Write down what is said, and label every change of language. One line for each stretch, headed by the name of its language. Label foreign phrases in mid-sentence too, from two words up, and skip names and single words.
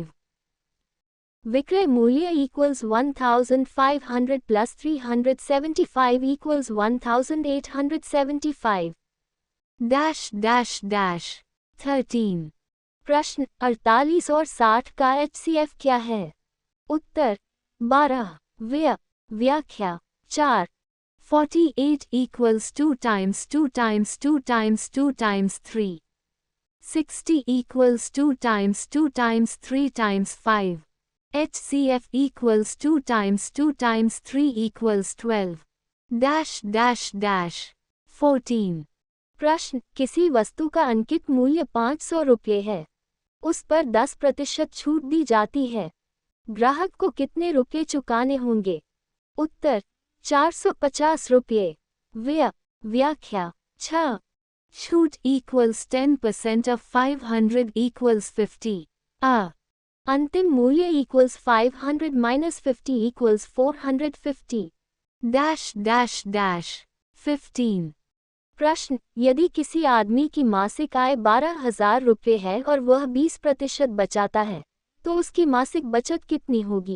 Hindi: विक्रय मूल्य
English: equals 1500 plus 375 equals 1875.
Hindi: -- 13. प्रश्न 48 और 60 का HCF क्या है? उत्तर 12. व्याख्या 4.
English: 48 equals 2 times 2 times 2 times 2 times 3. 60 equals 2 times 2 times 3 times 5. HCF equals 2 times 2 times 3 equals 12.
Hindi: -- 14. प्रश्न किसी वस्तु का अंकित मूल्य 500 रुपये है। उस पर 10% छूट दी जाती है। ग्राहक को कितने रुपये चुकाने होंगे? उत्तर 450 रुपये. व्याख्या 6.
English: छूट equals 10% of 500 equals 50. A.
Hindi: अंतिम मूल्य
English: equals 500 minus 50 equals 450.
Hindi: -- 15. प्रश्न यदि किसी आदमी की मासिक आय 12,000 रुपये है और वह 20% बचाता है तो उसकी मासिक बचत कितनी होगी?